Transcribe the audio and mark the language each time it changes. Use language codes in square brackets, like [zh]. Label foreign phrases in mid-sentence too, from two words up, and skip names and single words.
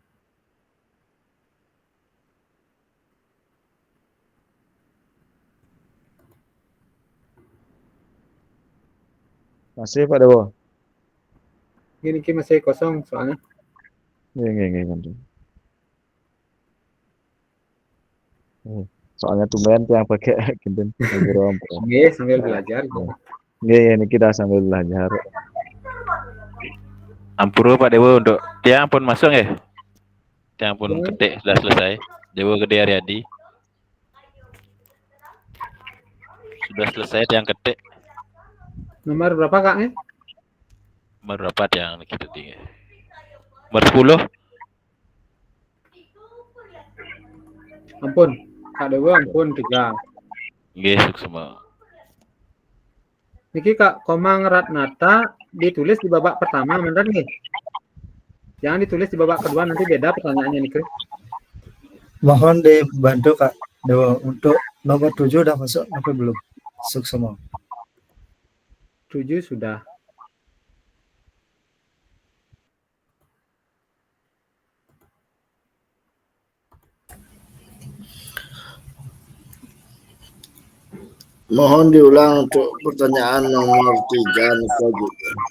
[id] Masih Pak Dewo? Ini Niki masih kosong soalnya. Nggih, kan. Soalnya tumben yang pakai [ban] kinten ampura. [id] Nggih, sambil belajar. Nggih, ini kita sambil belajar. Ampura Pak Dewo untuk tiang pun masuk ya. Tiang pun ketik sudah selesai. Dewa Gede Aryadi. Sudah selesai tiang ketik. Nomor berapa Kak? Nomor berapa tiang kita tinggi? Nomor 10. Ampun, Kak Dewa ampun 3. Nggih, semua. Niki Kak Komang Ratnata ditulis di babak pertama, benar nih? Jangan ditulis di babak kedua, nanti beda pertanyaannya Niki. Mohon dibantu Kak Dewo untuk nomor 7 udah masuk apa belum? Masuk semua. 7 sudah. Mohon diulang untuk pertanyaan nomor 3 Niko juga.